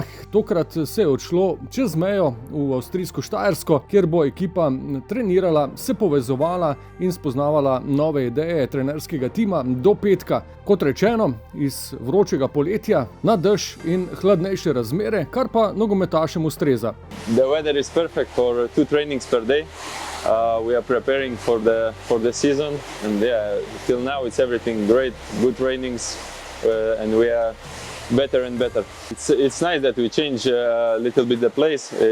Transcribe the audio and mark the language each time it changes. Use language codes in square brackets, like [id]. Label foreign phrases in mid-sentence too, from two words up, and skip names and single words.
[sl] Tokrat se je odšlo čez mejo v avstrijsko Štajersko, kjer bo ekipa trenirala, se povezovala in spoznavala nove ideje trenerskega tima do petka. Kot rečeno, iz vročega poletja na dež in hladnejše razmere, kar pa nogometašem ustreza. [en] The weather is perfect for 2 trainings per day. We are preparing for the season, and till now it's everything great, good trainings, and we are better and better. It's nice that we change a little bit the place.